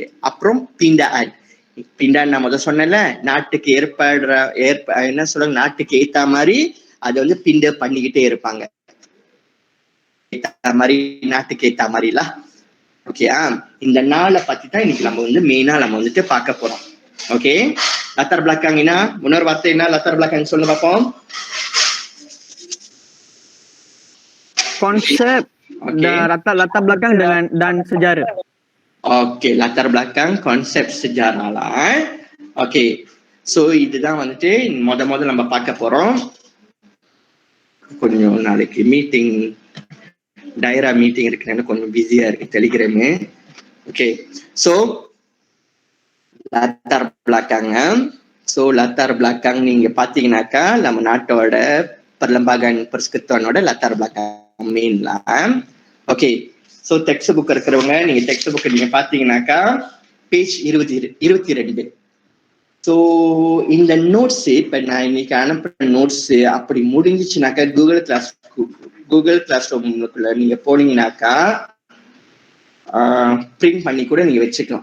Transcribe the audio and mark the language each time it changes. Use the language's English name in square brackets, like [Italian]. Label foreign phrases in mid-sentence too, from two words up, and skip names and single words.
[Tamil] அப்புறம் பிண்டான் நான் முதல் சொன்னேன்ல, நாட்டுக்கு என்ன சொல்றாங்க, நாட்டுக்கு ஏத்த மாதிரி அதை வந்து பிண்ட பண்ணிக்கிட்டே இருப்பாங்க, நாட்டுக்கு ஏத்த மாதிரில. ஓகேயா, இந்த நாளை பத்தி தான் இன்னைக்கு நம்ம வந்து மெயினா நம்ம வந்துட்டு பார்க்க போறோம். ஓகே, [Malay] latar belakang [Tamil] என்ன, இன்னொரு வார்த்தை என்ன [Malay] latar belakang [Tamil] சொல்லுங்க பார்ப்போம். [Malay] Konsep latar belakang dan sejarah. ஓகே, latar belakang konsep sejarah lah. [Tamil] ஓகே, சோ இதுதான் வந்துட்டு முதல்ல நம்ம பார்க்க போறோம். கொஞ்சம் நாளைக்கு மீட்டிங் டைரா மீட்டிங் இருக்கிறனால கொஞ்சம் பிஸியா இருக்கு டெலிகிராமு. [Malay] ஓகே, சோ latar belakang. [Tamil] சோ latar belakang நீங்க பாத்தீங்கன்னாக்கா நம்ம நாட்டோட [Malay] perlembagaan persekutuanோட latar belakang [Tamil] மெயின்ல. ஓகே, சோ [English] text book [Tamil] இருக்கிறவங்க நீங்க [English] text book [Tamil] நீங்க பாத்தீங்கன்னாக்கா பேஜ் 22. ஸோ இந்த நோட்ஸ் இப்ப நான் இன்னைக்கு அனுப்புற நோட்ஸ் அப்படி முடிஞ்சிச்சுனாக்கா கூகுள் கிளாஸ் ரூம்குள்ள நீங்க போனீங்கன்னாக்கா பிரிண்ட் பண்ணி கூட நீங்க வச்சுக்கலாம்.